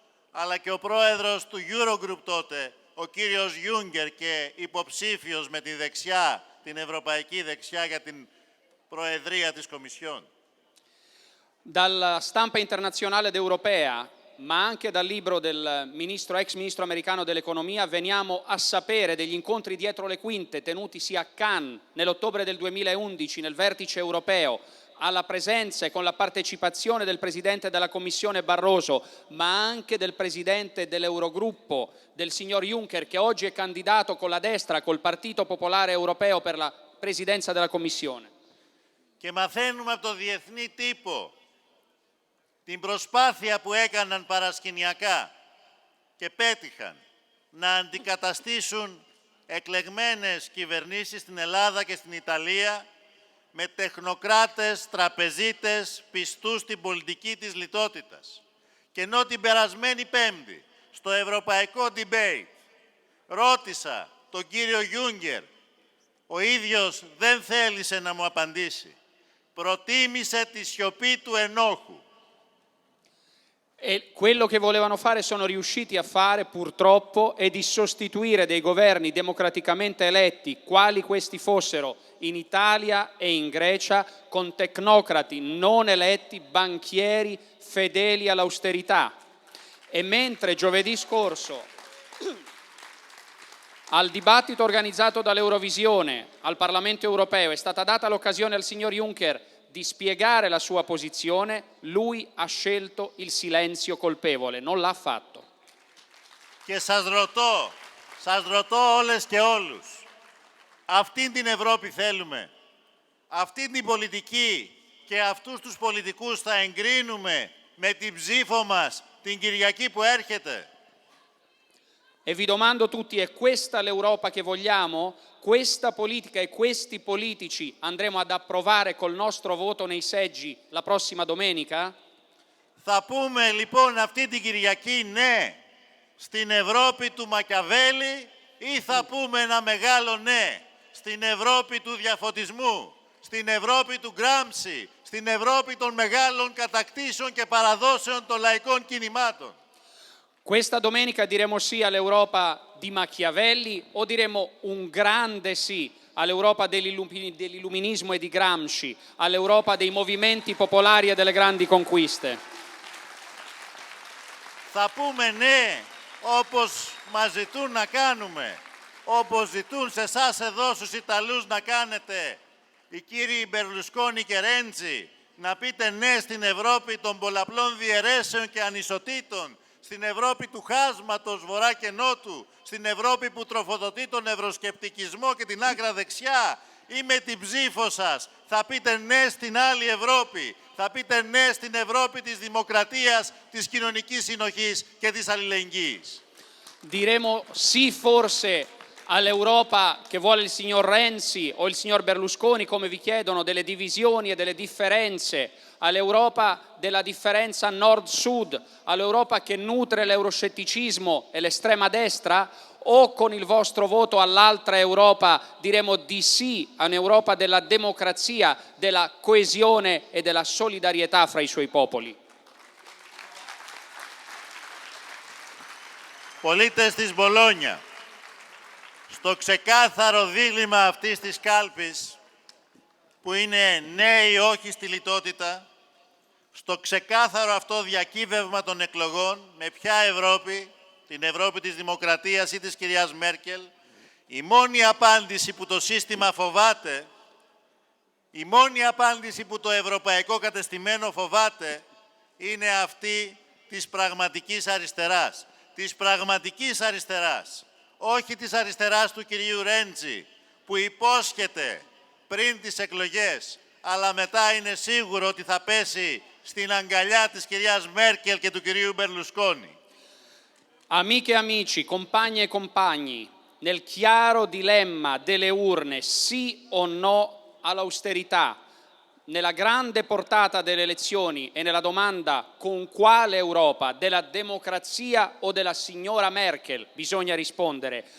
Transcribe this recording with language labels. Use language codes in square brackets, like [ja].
[el] αλλά και ο πρόεδρος του Eurogroup τότε, ο κύριος Γιούγκερ και υποψήφιος με τη δεξιά, την ευρωπαϊκή δεξιά για την Προεδρία της Κομισιόν. [it] Dalla stampa internazionale ed europea, ma anche dal libro del ex ministro americano dell'economia, veniamo a sapere degli incontri dietro le quinte tenutisi a Cannes nell'ottobre del 2011 nel vertice europeo, alla presenza e con la partecipazione del Presidente della Commissione Barroso, ma anche del Presidente dell'Eurogruppo, del signor Juncker, che oggi è candidato con la destra, col Partito Popolare Europeo per la Presidenza della Commissione. [el] Και μαθαίνουμε από το διεθνή τύπο την προσπάθεια που έκαναν παρασκηνιακά και πέτυχαν να αντικαταστήσουν εκλεγμένες κυβερνήσεις στην Ελλάδα και στην Ιταλία με τεχνοκράτες, τραπεζίτες, πιστούς στην πολιτική της λιτότητας. Και ενώ την περασμένη Πέμπτη στο ευρωπαϊκό debate ρώτησα τον κύριο Γιούγκερ, ο ίδιος δεν θέλησε να μου απαντήσει. προτίμησε τη σιωπή του ενόχου. [it] E quello che volevano fare sono riusciti a fare, purtroppo, è di sostituire dei governi democraticamente eletti, quali questi fossero in Italia e in Grecia, con tecnocrati non eletti, banchieri fedeli all'austerità. E mentre giovedì scorso, al dibattito organizzato dall'Eurovisione al Parlamento europeo, è stata data l'occasione al signor Juncker di spiegare la sua posizione, lui ha scelto il silenzio colpevole, non l'ha fatto. [el] Και σας ρωτώ όλες και όλους, αυτήν την Ευρώπη θέλουμε, αυτήν την πολιτική και αυτούς τους πολιτικούς θα εγκρίνουμε με την ψήφο μας την Κυριακή που έρχεται. [it] E vi domando tutti, è questa l'Europa che vogliamo? Questa politica e questi politici andremo ad approvare col nostro voto nei seggi la prossima domenica? [el] Θα πούμε λοιπόν αυτή την Κυριακή ναι στην Ευρώπη του Μακιαβέλη ή θα πούμε ένα μεγάλο ναι στην Ευρώπη του διαφωτισμού, στην Ευρώπη του Γκράμψη, στην Ευρώπη των μεγάλων κατακτήσεων και παραδόσεων των λαϊκών κινημάτων? [it] Questa domenica diremo sì all'Europa di Machiavelli o diremo un grande sì all'Europa dell'illuminismo e di Gramsci, all'Europa dei movimenti popolari e delle grandi conquiste? [el] Θα πούμε ναι όπως μας ζητούν να κάνουμε, όπως ζητούν σε εσάς εδώ στους Ιταλούς να κάνετε οι κύριοι Μπερλουσκόνη και Ρέντζι, να πείτε ναι στην Ευρώπη των πολλαπλών διαιρέσεων και ανισοτήτων, στην Ευρώπη του χάσματος βορρά και νότου, στην Ευρώπη που τροφοδοτεί τον ευρωσκεπτικισμό και την άκρα δεξιά, ή με την ψήφο σας θα πείτε ναι στην άλλη Ευρώπη, θα πείτε ναι στην Ευρώπη της δημοκρατίας, της κοινωνικής συνοχής και της αλληλεγγύης? [it] Diremo sì forse all'Europa che vuole il signor Renzi o il signor Berlusconi, come vi chiedono, delle divisioni e delle differenze, all'Europa della differenza nord-sud, all'Europa che nutre l'euroscetticismo e l'estrema destra? O con il vostro voto all'altra Europa diremo di sì a un'Europa della democrazia, della coesione e della solidarietà fra i suoi popoli? [el] Πολίτες της Μπολόνια, στο ξεκάθαρο δίλημμα αυτής της κάλπης, που είναι ναι ή όχι στη λιτότητα, στο ξεκάθαρο αυτό διακύβευμα των εκλογών, με ποια Ευρώπη, την Ευρώπη της Δημοκρατίας ή της κυρίας Μέρκελ, η μόνη απάντηση που το σύστημα φοβάται, η μόνη απάντηση που το ευρωπαϊκό κατεστημένο φοβάται, είναι αυτή της πραγματικής αριστεράς. Της πραγματικής αριστεράς, όχι της αριστεράς του κυρίου Ρέντζι, που υπόσχεται πριν τις εκλογές, αλλά μετά είναι σίγουρο ότι θα πέσει στην αγκαλιά της κυρίας Μέρκελ και του κυρίου Μπερλουσκόνη. [it] Amiche e amici, compagni e compagni, nel chiaro dilemma delle urne, sì o no all'austerità, nella grande portata delle elezioni e nella domanda con quale Europa, della democrazia o della signora Merkel, bisogna rispondere.